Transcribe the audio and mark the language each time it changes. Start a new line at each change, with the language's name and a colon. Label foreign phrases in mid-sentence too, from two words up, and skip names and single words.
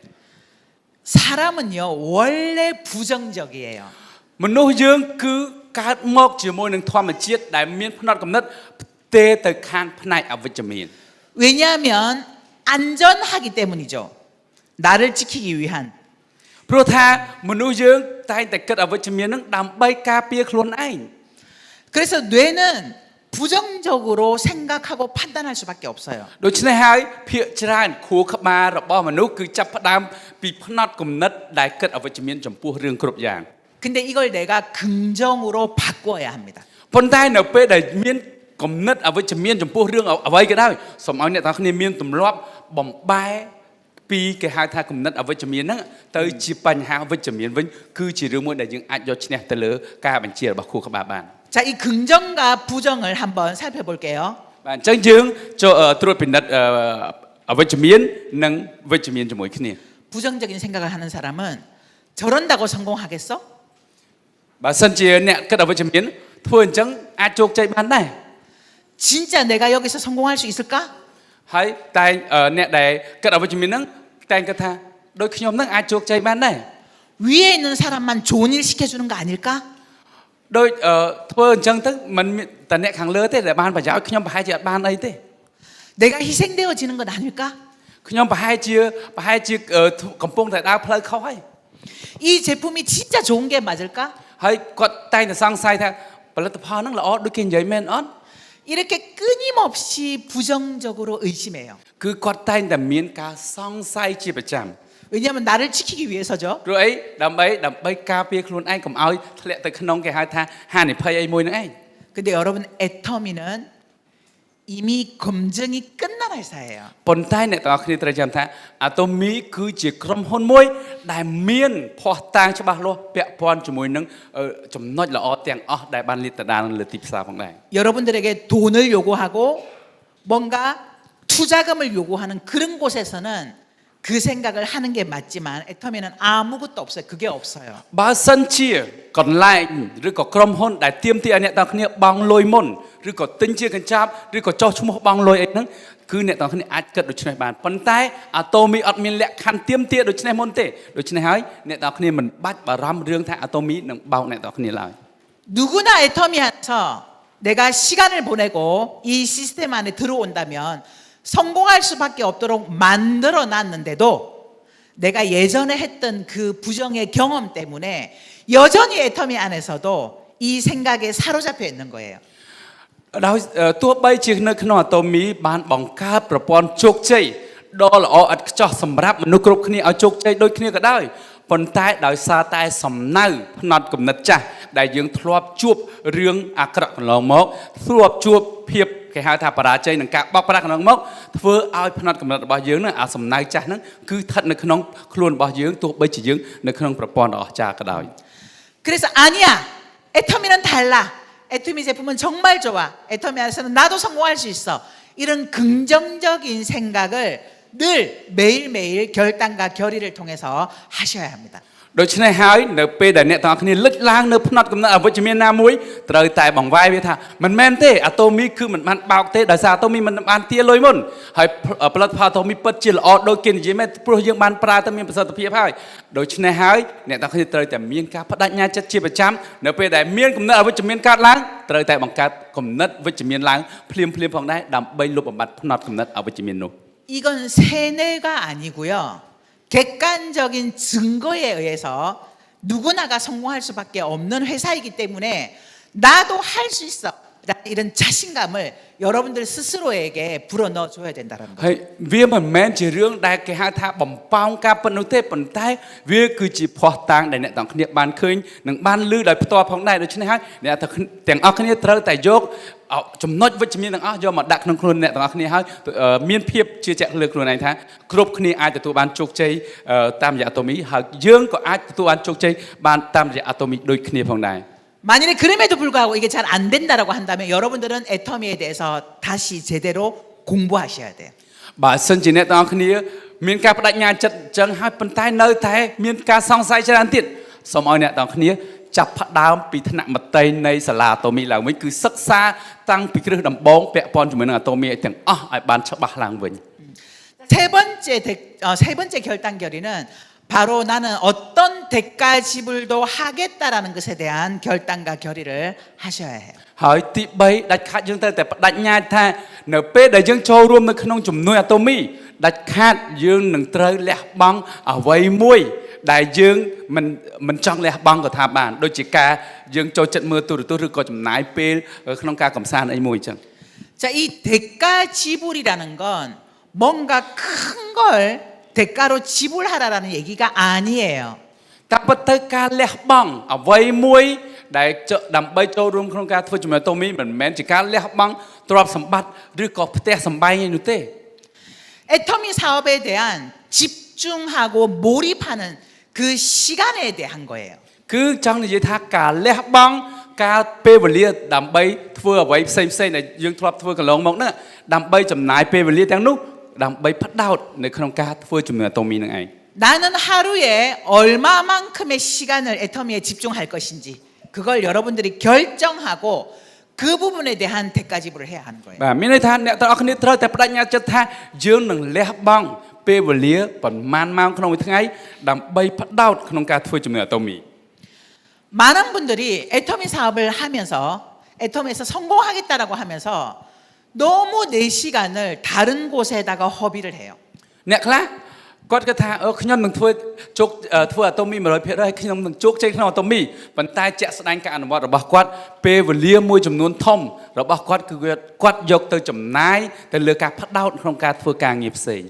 Korean: 사람은요 원래 부정적이에요.
Khmer: មនុស្សយើងគឺកើតមកជាមួយនឹងធម្មជាតិដែលមានផ្នត់គំនិតផ្ទេរទៅខាងផ្នែកអវិជ្ជមាន
Korean: 왜냐하면 안전하기 때문이죠. 나를 지키기 위한.
Khmer: ព្រោះថាមនុស្សយើងតែងតែគិតអវិជ្ជមាននឹងដើម្បីការពារខ្លួនឯង
Korean: 그래서 뇌는 부정적으로 생각하고 판단할 수밖에 없어요.
Khmer: ដូច្នេះហើយភាគច្រើនខួរក្បាលរបស់មនុស្សគឺចាប់ផ្ដើមពីផ្នត់គំនិតដែលគិតអវិជ្ជមានចំពោះរឿងគ្រប់យ៉ាង
Korean: 근데 이걸 내가 긍정으로 바꿔야 합니다.
Khmer: ប៉ុន្តែនៅពេលដែលមានគំនិតអវិជ្ជមានចំពោះរឿងអ្វីក៏ដោយសូមឲ្យអ្នកទាំងគ្នាមានទម្លាប់បំបែពីគេហៅថាគំនិតអវិជ្ជមានហ្នឹងទៅជាបញ្ហាវិជ្ជមានវិញគឺជារឿងមួយដែលយើងអាចយកឈ្នះទៅលើការបញ្ជារបស់ខួរក្បាលបាន
Korean: 자, 이 긍정과 부정을 한번 살펴볼게요.
Khmer: បាទអញ្ចឹងយើងចូលត្រួតពិនិត្យអវិជ្ជមាននិងវិជ្ជមានជាមួយគ្នា
Korean: 부정적인 생각을 하는 사람은 저런다고 성공하겠어?
Khmer: បើសិនជាអ្នកគិតអវិជ្ជមានធ្វើអញ្ចឹងអាចជោគជ័យបានដែរ
Korean: 진짜 내가 여기서 성공할 수 있을까?
Khmer: ហើយតែអ្នកដែលគិតអវិជ្ជមានហ្នឹងតែគិតថាដូចខ្ញុំហ្នឹងអាចជោគជ័យបានដែរ
Korean: 위에 있는 사람만 좋은 일 시켜주는 거 아닐까?
Khmer: ដូចធ្វើអញ្ចឹងទៅមិនតែអ្នកខាងលើទេដែលបានប្រយោជន៍ខ្ញុំប្រហែលជាអត់បានអីទេ
Korean: 내가 희생되어지는 건 아닐까?
Khmer: ខ្ញុំប្រហែលជាកំពុងតែដើរផ្លូវខុសហើយ
Korean: 이 제품이 진짜 좋은 게 맞을까?
Khmer: ហើយគាត់តែងតែសង្ស័យថាផលិតផលហ្នឹងល្អដូចគេនិយាយមែនអត់
Korean: 이렇게 끊임없이 부정적으로 의심해요.
Khmer: គឺគាត់តែងតែមានការសង្ស័យជាប្រចាំ
Korean: 왜냐하면 나를 지키기 위해서죠.
Khmer: ព្រោះអីដើម្បីការពារខ្លួនឯងកុំឲ្យធ្លាក់ទៅក្នុងគេហៅថាហានិភ័យអីមួយហ្នឹងឯង
Korean: 근데 여러분 애터미는 이미 검증이 끝난 회사예요.
Khmer: ប៉ុន្តែអ្នកទាំងអស់គ្នាត្រូវចាំថាអាតូមីគឺជាក្រុមហ៊ុនមួយដែលមានភ័ស្តុតាងច្បាស់លាស់ពាក់ព័ន្ធជាមួយនឹងចំណុចល្អទាំងអស់ដែលបានលាតត្រដាងលើទីផ្សារផងដែរ
Korean: 여러분들에게 돈을 요구하고 뭔가 투자금을 요구하는 그런 곳에서는 그 생각을 하는 게 맞지만 애터미는 아무것도 없어요. 그게 없어요.
Khmer: បើសិនជាកន្លែងឬក៏ក្រុមហ៊ុនដែលទាមទារឲ្យអ្នកទាំងគ្នាបង់លុយមុនឬក៏ទិញជាកញ្ចប់ឬក៏ចោះឈ្មោះបង់លុយអីហ្នឹងគឺអ្នកទាំងគ្នាអាចគិតដូច្នេះបានប៉ុន្តែអាតូមីអត់មានលក្ខខណ្ឌទាមទារដូច្នេះមុនទេដូច្នេះហើយអ្នកទាំងគ្នាមិនបាច់បារម្ភរឿងថាអាតូមីនឹងបោកអ្នកទាំងគ្នាឡើយ
Korean: 누구나 애터미 안에서 내가 시간을 보내고 이 시스템 안에 들어온다면 성공할 수밖에 없도록 만들어 놨는데도 내가 예전에 했던 그 부정의 경험 때문에 여전히 애터미 안에서도 이 생각에 사로잡혀 있는 거예요.
Khmer: ដោយទោះបីជានៅក្នុងអាតូមីបានបង្កើតប្រព័ន្ធជោគជ័យដ៏ល្អឥតខ្ចោះសម្រាប់មនុស្សគ្រប់គ្នាឲ្យជោគជ័យដូចគ្នាក៏ដោយប៉ុន្តែដោយសារតែសំណៅផ្នត់គំនិតចាស់ដែលយើងធ្លាប់ជួបរឿងអាក្រក់កន្លងមកធ្លាប់ជួបភាពគេហៅថាបរាជ័យនឹងការបោកប្រាស់កន្លងមកធ្វើឲ្យផ្នត់គំនិតរបស់យើងនឹងអាសំណៅចាស់ហ្នឹងគឺស្ថិតនៅក្នុងខ្លួនរបស់យើងទោះបីជាយើងនៅក្នុងប្រព័ន្ធអស្ចារ្យក៏ដោយ
Korean: 그래서 아니야. 애터미는 달라. 애터미 제품은 정말 좋아. 애터미 안에서는 나도 성공할 수 있어. 이런 긍정적인 생각을 늘 매일매일 결단과 결의를 통해서 하셔야 합니다.
Khmer: ដូច្នេះហើយនៅពេលដែលអ្នកទាំងអស់គ្នាលិចឡើងនៅផ្នត់គំនិតអវិជ្ជមានណាមួយត្រូវតែបង្វែរវាថាមិនមែនទេអាតូមីគឺមិនបានបោកទេដោយសារអាតូមីមិនបានទាលុយមុនហើយផលិតផលអាតូមីពិតជាល្អដូចគេនិយាយមែនព្រោះយើងបានប្រើទៅមានប្រសិទ្ធភាពហើយដូច្នេះហើយអ្នកទាំងអស់គ្នាត្រូវតែមានការបដិញ្ញាចិត្តជាប្រចាំនៅពេលដែលមានគំនិតអវិជ្ជមានកើតឡើងត្រូវតែបង្កើតគំនិតវិជ្ជមានឡើងភ្លាមៗផងដែរដើម្បីលុបបំបាត់ផ្នត់គំនិតអវិជ្ជមាននោះ
Korean: 이건 세뇌가 아니고요. 객관적인 증거에 의해서 누구나가 성공할 수밖에 없는 회사이기 때문에 나도 할 수 있어. 이런 자신감을 여러분들 스스로에게 불어넣어 줘야 된다는 거죠.
Khmer: ហើយវាមិនមែនជារឿងដែលគេហៅថាបំផោងការប៉ុណ្ណោះទេប៉ុន្តែវាគឺជាភ័ស្តុតាងដែលអ្នកទាំងគ្នាបានឃើញនិងបានឮដោយផ្ទាល់ផងដែរដូច្នេះហើយអ្នកទាំងអស់គ្នាត្រូវតែយកចំណុចវិជ្ជមានទាំងអស់យកមកដាក់ក្នុងខ្លួនអ្នកទាំងអស់គ្នាហើយមានភាពជឿជាក់លើខ្លួនឯងថាគ្រប់គ្នាអាចទទួលបានជោគជ័យតាមរយៈអាតូមីហើយយើងក៏អាចទទួលបានជោគជ័យបានតាមរយៈអាតូមីដូចគ្នាផងដែរ
Korean: 만일에 그럼에도 불구하고 이게 잘 안 된다라고 한다면 여러분들은 애터미에 대해서 다시 제대로 공부하셔야 돼요.
Khmer: បើសិនជាអ្នកទាំងអស់គ្នាមានការបដិញ្ញាចិត្តអញ្ចឹងហើយប៉ុន្តែនៅតែមានការសង្ស័យច្រើនទៀតសូមឲ្យអ្នកទាំងអស់គ្នាចាប់ផ្ដើមពីថ្នាក់មត្តេយ្យនៃសាលាអាតូមីឡើងវិញគឺសិក្សាតាំងពីគ្រឹះដំបូងពាក់ព័ន្ធជាមួយនឹងអាតូមីទាំងអស់ឲ្យបានច្បាស់ឡើងវិញ
Korean: 세 번째 결단 결의는 바로 나는 어떤 대가 지불도 하겠다라는 것에 대한 결단과 결의를 하셔야 해요.
Khmer: ហើយទី3ដាច់ខាតយើងត្រូវតែបដិញ្ញាថានៅពេលដែលយើងចូលរួមនៅក្នុងជំនួយអាតូមីដាច់ខាតយើងនឹងត្រូវលះបង់អ្វីមួយដែលយើងមិនចង់លះបង់ក៏ថាបានដូចជាការយើងចូលចិត្តមើលទូរទស្សន៍ឬក៏ចំណាយពេលក្នុងការកំសាន្តអីមួយអញ្ចឹង
Korean: 자, 이 대가 지불이라는 건 뭔가 큰 걸 대가로 지불하라라는 얘기가 아니에요.
Khmer: តែពិតទៅការលះបង់អ្វីមួយដែលដើម្បីចូលរួមក្នុងការធ្វើជំនួយអាតូមីមិនមែនជាការលះបង់ទ្រព្យសម្បត្តិឬក៏ផ្ទះសម្បែងឯនោះទេ
Korean: 애터미 사업에 대한 집중하고 몰입하는 그 시간에 대한 거예요.
Khmer: គឺចង់និយាយថាការលះបង់ការពេលវេលាដើម្បីធ្វើអ្វីផ្សេងៗដែលយើងធ្លាប់ធ្វើកន្លងមកហ្នឹងដើម្បីចំណាយពេលវេលាទាំងនោះដើម្បីផ្ដោតនៅក្នុងការធ្វើជំនួយអាតូមីនឹងឯង
Korean: 나는 하루에 얼마만큼의 시간을 애터미에 집중할 것인지 그걸 여러분들이 결정하고 그 부분에 대한 대가 지불을 해야 하는 거예요.
Khmer: បាទមានន័យថាអ្នកទាំងអស់គ្នាត្រូវតែបដិញ្ញាចិត្តថាយើងនឹងលះបង់ពេលវេលាប្រមាណម៉ោងក្នុងមួយថ្ងៃដើម្បីផ្ដោតក្នុងការធ្វើជំនួយអាតូមី
Korean: 많은 분들이 애터미 사업을 하면서 애터미에서 성공하겠다라고 하면서 너무 내 시간을 다른 곳에다가 허비를 해요.
Khmer: អ្នកខ្លះគាត់គិតថាខ្ញុំនឹងធ្វើអាតូមី 100% ហើយខ្ញុំនឹងជោគជ័យក្នុងអាតូមីប៉ុន្តែជាក់ស្ដែងការអនុវត្តរបស់គាត់ពេលវេលាមួយចំនួនធំរបស់គាត់គឺគាត់យកទៅចំណាយទៅលើការផ្ដោតក្នុងការធ្វើការងារផ្សេង